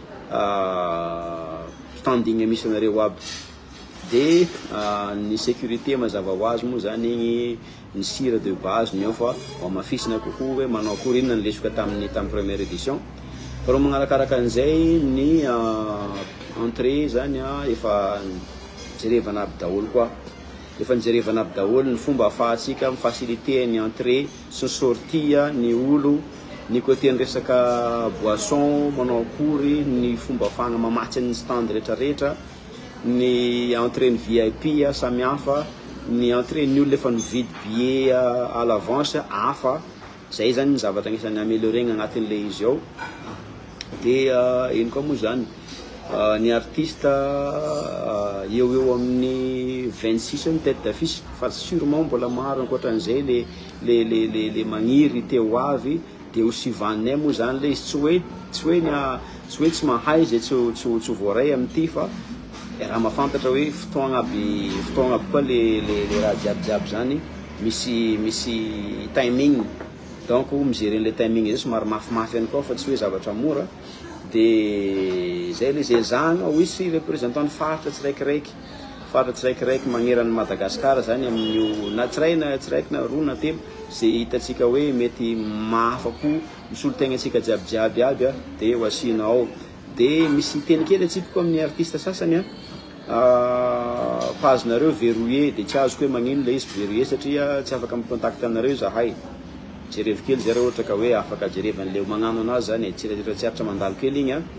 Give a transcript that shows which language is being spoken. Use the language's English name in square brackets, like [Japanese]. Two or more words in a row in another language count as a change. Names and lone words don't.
[Malagasy] standing misy anareo aby dia ny sécurité mazava ho azy moa zany igny ny sira [French] de base [Malagasy] ny ao fa mafisina kokoa hoe manao akory inona ny lesoka tamin'ny [French] première édition [Malagasy] fa raha magnarakaraka an'izay ny entrée zany efa jerevana aby daholo koa efa nijerevana aby daholo ny fomba ahafahantsika mifacilité ny entrée sy sortie ny olo ny côté ny resaka boisson manao akory ny fomba ahafahana mamatsy ny stand rehetrarehetra ny entrée ny VIP samy hafa ny entrée ny olona efa mividy [French] billet à l'avance [Malagasy] hafa zay zany ny zavatra agnisan'ny améliorena agnatin'le izy ao dia ino koa moa zany ny artiste eo amin'ny 26 ny tête d'affiche fa sûrement mbola maro ankoatran'izay le magniry teo avy dia ho sivanay moa zany le izy tsy hoe tsy mahay zay tsy voaray amin'ity fa raha mahafantatra hoe fotoagna aby koa le raha jiabijiaby zany misy timing donc mijeren'le timing zay somary mafimafy any koa fa tsy hoe zavatra mora dia zay le zay zagna ho isy représentant ny faritra tsiraikiraiky magneran'ny Madagasikara zany amin'io na tsiraiky na roa na telo zay hitatsika hoe mety mahafako misolo tegna atsika jiabijiaby aby dia ho asina ao dia misy teny kely atsipiko amin'ny artiste sasany page-nareo verrouillé dia tsy azoko hoe magnino le izy verrouillé satria tsy afaka micontact anareo zahay jerevo kely zay raha ohatra ka hoe afaka jerevan'le magnano anazy zany tsiaritra mandalo kely igny